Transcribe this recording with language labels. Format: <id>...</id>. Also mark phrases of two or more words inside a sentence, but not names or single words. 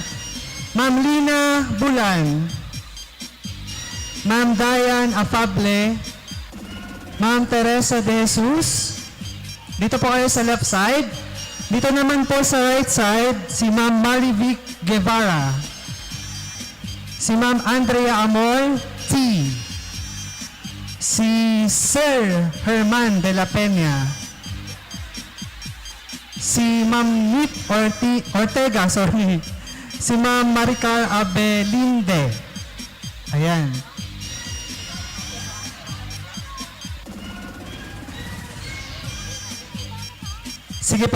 <tl>Ma'am Lina Bulan, Ma'am Dayan Afable, Ma'am Teresa De Jesus. Dito po kayo sa</tl> <en>left side.</en> <tl>Dito naman po sa</tl> <en>right side,</en> <tl>si Ma'am Marivic Guevara. Si Ma'am Andrea Amor T. Si Sir Herman de la Peña. Si Ma'am Nit Ortega, sorry. Si Ma'am Maricar Abelinde. Ayan. Sige po.</tl>